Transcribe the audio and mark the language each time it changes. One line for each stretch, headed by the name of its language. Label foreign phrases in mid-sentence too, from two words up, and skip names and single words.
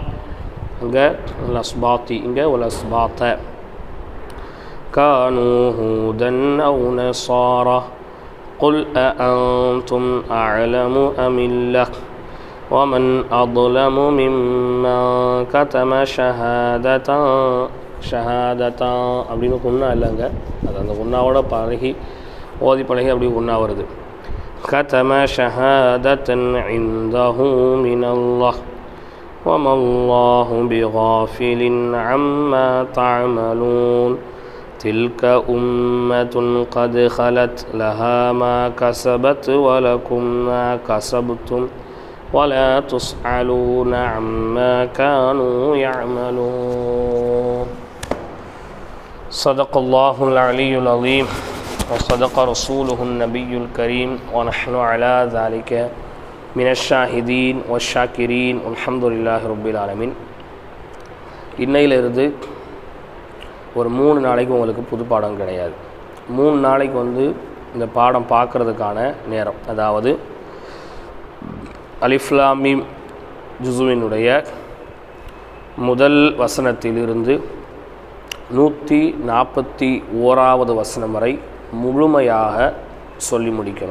Arabic: والأسباط كانوا هودا أو نصارى قل أأنتم أعلم أم الله ومن أظلم ممن كتم شهادة
Tamil: அப்படின்னு குன்னா இல்லைங்க, அது அந்த குன்னாவோட பழகி ஓதி பழகி அப்படி குன்னா வருது.
Arabic: كتم شهادة عنده من الله وما الله بغافل عما تعملون تلك أمة قد خلت لها ما كسبت ولكم ما كسبتم ولا تسألون عما كانوا يعملون. صدق الله العلي العظيم وصدق رسوله النبي الكريم ونحن على ذلك من الشاهدين والشاكرين والحمد لله رب العالمين.
Tamil: இன்னையிலிருந்து ஒரு 3 நாளைக்கு உங்களுக்கு புது பாடம் கிடையாது. 3 நாளைக்கு இந்த பாடம் பார்க்குறதுக்கான நேரம், அதாவது அலிஃப் லாம் மீம் ஜுஸுவினுடைய முதல் வசனத்திலிருந்து 141வது வசனம் வரை முழுமையாக சொல்லி முடிக்கணும்.